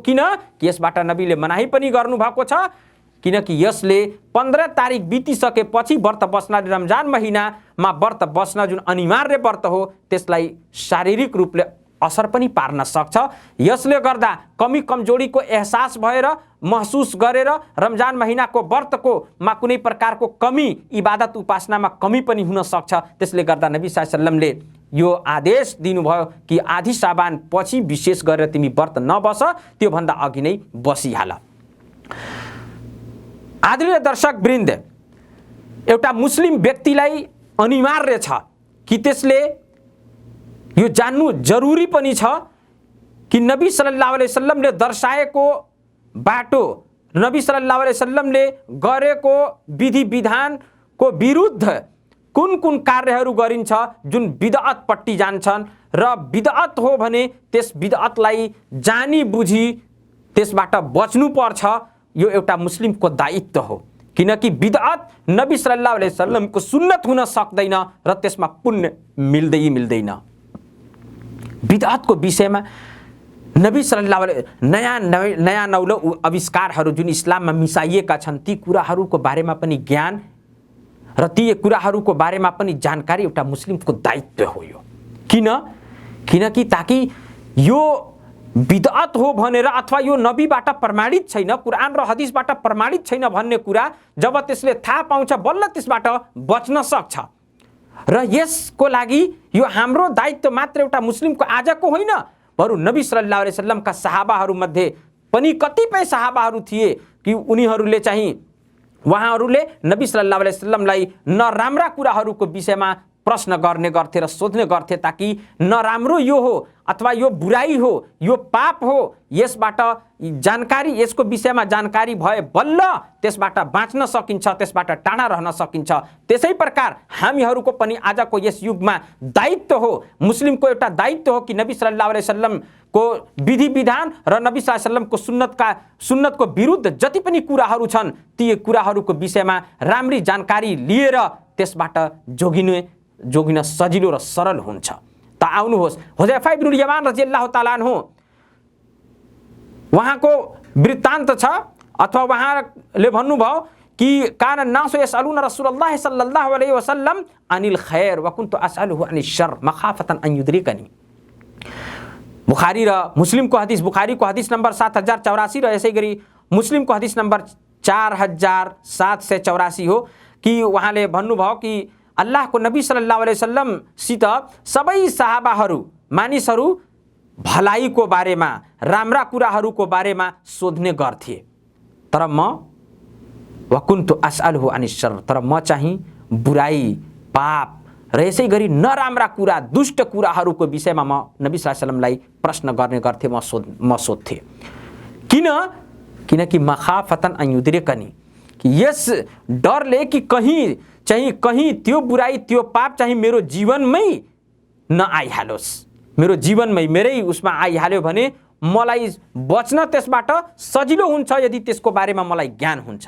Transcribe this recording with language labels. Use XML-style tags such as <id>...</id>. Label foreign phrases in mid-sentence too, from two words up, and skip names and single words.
<ne>किन कि यसबाट नबीले मनाही पनि गर्नुभएको छ, किनकि यसले 15 तारिक बितिसकेपछि व्रत बस्न, रमजान महिनामा व्रत बस्न जुन अनिवार्य व्रत हो त्यसलाई शारीरिक रूपले असर पनि पार्न सक्छ। यसले गर्दा कमी कमजोरीको एहसास भएर महसुस गरेर रमजान महिनाको व्रतको मा कुनै प्रकारको कमी, इबादत उपासनामा कमी पनि हुन सक्छ। त्यसले गर्दा नबी</ne> <ar>صلى الله عليه وسلم</ar> <ne>यो आदेश दिनुभयो कि आधी शाबान पछि विशेष गरेर तिमी व्रत नबस, त्यो भन्दा अघि नै बसिहाल। आदरणीय दर्शक वृन्द, एउटा मुस्लिम व्यक्तिलाई अनिवार्य छ कि त्यसले यो जान्नु जरुरी पनि छ कि नबी</ne> <ar>صلى الله عليه وسلم</ar> <ne>दर्शाएको बाटो, नबी</ne> <ar>صلى الله عليه وسلم</ar> <ne>गरेको विधि विधानको विरुद्ध कुन कुन कार्यहरू गरिन्छ जुन बिदअतपट्टि जान्छन्, र बिदअत हो भने त्यस बिदअतलाई जानी बुझी त्यसबाट बच्नु पर्छ। यो एउटा मुस्लिमको दायित्व हो, किनकि बिदअत नबी</ne> <ar>صلى الله عليه وسلم</ar> <ne>सुन्नत हुन सक्दैन र त्यसमा पुण्य मिल्दैन। बिदअतको विषयमा नबी सल्लल्लाहु अलैहि नयाँ नौलो आविष्कारहरू जुन इस्लाममा मिसाइएका छन्, ती कुराहरूको बारेमा पनि ज्ञान र ती कुराहरूको बारेमा पनि जानकारी एउटा मुस्लिमको दायित्व हो। यो किनकि ताकि यो बिदअत हो भनेर अथवा यो नबीबाट प्रमाणित छैन, कुरान र हदिसबाट प्रमाणित छैन भन्ने कुरा जब त्यसले थाहा पाउँछ, बल्ल त्यसबाट बच्न सक्छ। र यसको लागि यो हाम्रो दायित्व मात्र एउटा मुस्लिमको आजको होइन, बरु नबी</ne> <ar>صلى الله عليه وسلم</ar> <ne>सहाबाहरूमध्ये पनि कतिपय सहाबाहरू थिए कि उनीहरूले चाहिँ उहाँहरूले नबी</ne> <ar>صلى الله عليه وسلم</ar> <ne>नराम्रा कुराहरूको विषयमा प्रश्न गर्ने गर्थे र सोध्ने गर्थे, ताकि नराम्रो यो हो अथवा यो बुराई हो, यो पाप हो, यसबाट जानकारी, यसको विषयमा जानकारी भए बल्ल त्यसबाट बाँच्न सकिन्छ, त्यसबाट टाढा रहन सकिन्छ। त्यसै प्रकार हामीहरूको पनि आजको यस युगमा दायित्व हो, मुस्लिमको एउटा दायित्व हो कि नबी</ne> <ar>صلى الله عليه وسلم</ar> <ne>विधि विधान र नबी</ne> <ar>صلى الله عليه وسلم</ar> <ne>सुन्नतको विरुद्ध जति पनि कुराहरू छन्, ती कुराहरूको विषयमा राम्री जानकारी लिएर त्यसबाट जोगिन सजिलो र सरल हुन्छ। त आउनुहोस्, हुज़ैफा इब्नुल यमान</ne> <ar>رضي الله تعالى عنه,</ar> <ne>उहाँको वृत्तान्त छ अथवा उहाँले भन्नुभयो कि</ne> <ar>كان الناس يسألون رسول الله صلى الله عليه وسلم عن الخير و كنت أسأله عن الشر مخافة أن يدركني.</ar> <ne>बुखारी र मुस्लिमको हदिस, बुखारीको हदिस नम्बर 7084 र यसै गरी मुस्लिमको हदिस नम्बर 4784 हो कि उहाँले भन्नुभयो कि अल्लाहको नबी</ne> <ar>صلى الله عليه وسلم</ar> <ne>सबै सहाबाहरू, मानिसहरू भलाइको बारेमा, राम्रा कुराहरूको बारेमा सोध्ने गर्थे, तर म</ne> <ar>وكنت أسأله عن الشر,</ar> <ne>तर म चाहिँ बुराई, पाप र यसै गरी नराम्रा कुरा, दुष्ट कुराहरूको विषयमा म नबी</ne> <ar>صلى الله عليه وسلم</ar> <ne>प्रश्न गर्ने गर्थे, म सोध्थे। किनकि</ne> <ar>مخافة أن يدركني,</ar> <ne>कि यस डरले कि कहीं त्यो बुराई, त्यो पाप चाहिँ मेरो जीवनमै नआइहालोस्, मेरो जीवनमै मेरै उसमा आइहाल्यो भने मलाई बच्न त्यसबाट सजिलो हुन्छ यदि त्यसको बारेमा मलाई ज्ञान हुन्छ।</ne>